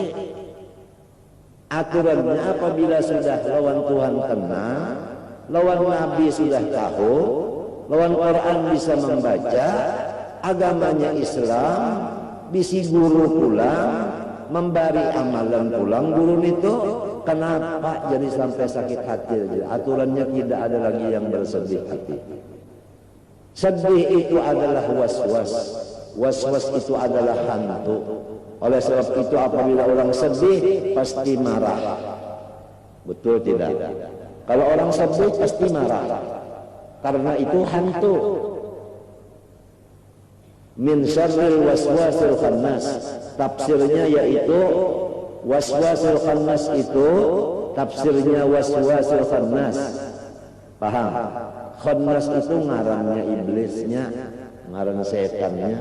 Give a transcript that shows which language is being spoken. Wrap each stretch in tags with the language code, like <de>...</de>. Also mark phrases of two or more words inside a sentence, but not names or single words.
<id>Aturannya apabila sudah lawan Tuhan kenal, lawan Nabi sudah tahu, lawan Quran bisa membaca, agamanya Islam, bisi guru pulang, memberi amalan pulang guru itu, kenapa jadi sampai sakit hati? Aturannya tidak ada lagi yang bersedih hati. Sedih itu adalah was-was. Was-was itu adalah hantu. Oleh sebab itu apabila orang sedih pasti marah. Betul tidak? Kalau orang sedih pasti marah. Karena itu hantu.</id> <ar>من شر الوسواس الخناس.</ar> <id>Tafsirnya yaitu</id> <ar>الوسواس الخناس</ar> <id>itu tafsirnya</id> <ar>الوسواس الخناس.</ar> <id>Paham?</id> <bjn>Khannas itu ngarannya iblisnya, ngaran setannya.</bjn>